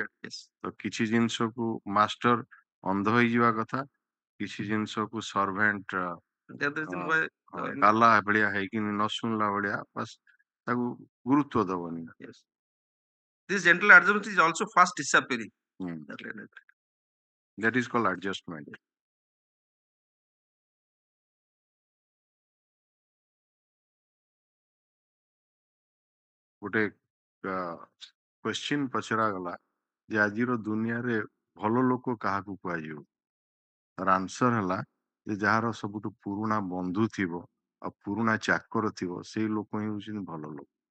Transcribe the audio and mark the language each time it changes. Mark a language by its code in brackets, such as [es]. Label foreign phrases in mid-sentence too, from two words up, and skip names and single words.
[or] ତ କିଛି ଜିନିଷକୁ ମାଷ୍ଟର ଅନ୍ଧ ହେଇଯିବା କଥା, କିଛି ଜିନିଷକୁ ସର୍ଭେଣ୍ଟ କାଲା ଭଳିଆ ହେଇକି ନ ଶୁଣିଲା ଭଳିଆ ବାସ୍ ତାକୁ ଗୁରୁତ୍ୱ ଦବନି। [en] This gentle adjustment is also fast disappearing. That is called adjustment. [or] ଗୋଟେ କ୍ୱେଶ୍ଚିନ୍ ପଚରାଗଲା ଯେ ଆଜିର ଦୁନିଆରେ ଭଲ ଲୋକ କାହାକୁ କୁହାଯିବ? ତାର ଆନ୍ସର ହେଲା ଯେ ଯାହାର ସବୁଠୁ ପୁରୁଣା ବନ୍ଧୁ ଥିବ ଆଉ ପୁରୁଣା ଚାକର ଥିବ ସେଇ ଲୋକ ହିଁ ହଉଛନ୍ତି ଭଲ ଲୋକ।